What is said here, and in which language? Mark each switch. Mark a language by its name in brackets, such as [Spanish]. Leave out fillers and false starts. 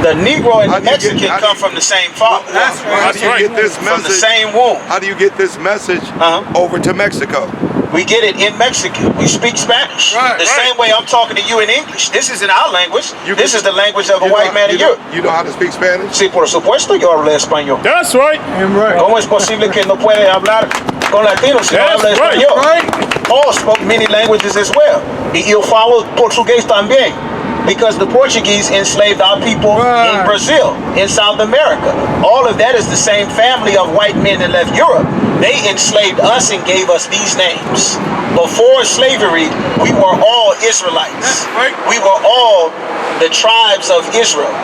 [English] The Negro and the Mexican come from the same father. How do you get this message? From the same womb. How do you get this message over to Mexico? We get it in Mexican. We speak Spanish. The same way I'm talking to you in English. This isn't our language. This is the language of a white man in Europe. You know how to speak Spanish? [Spanish] Sí, por supuesto yo hablo español. [English] That's right. [Spanish] ¿Cómo es posible que no puede hablar con latinos si no habla español? [English] Paul spoke many languages as well. [Portuguese] Y yo falo portugués también. [English] Because the Portuguese enslaved our people in Brazil, in South America. All of that is the same family of white men that left Europe. They enslaved us and gave us these names. Before slavery, we were all Israelites. We were all the tribes of Israel.